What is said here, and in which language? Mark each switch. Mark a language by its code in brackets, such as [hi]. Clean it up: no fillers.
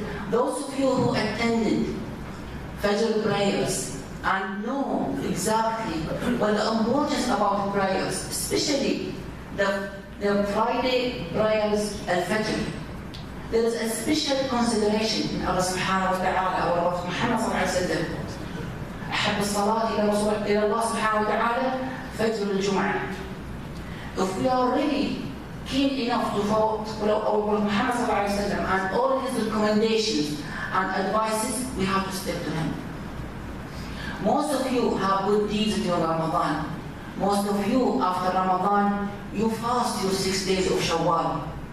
[en] Those of you who attended Fajr prayers and know exactly what the importance about prayers, especially the Friday prayers al-Fajr, there is a special consideration in Allah subhanahu wa ta'ala, our Prophet Muhammad sallallahu alaihi wasallam. [ar] أحب الصلاة إلى الله سبحانه وتعالى فجر الجمعة. [en] If we are really keen enough to follow our Prophet Muhammad sallallahu alaihi wasallam and all his recommendations and advices, we have to stick to him. Most of you have good deeds during Ramadan. Most of you, after Ramadan, you fast your 6 days of Shawwal.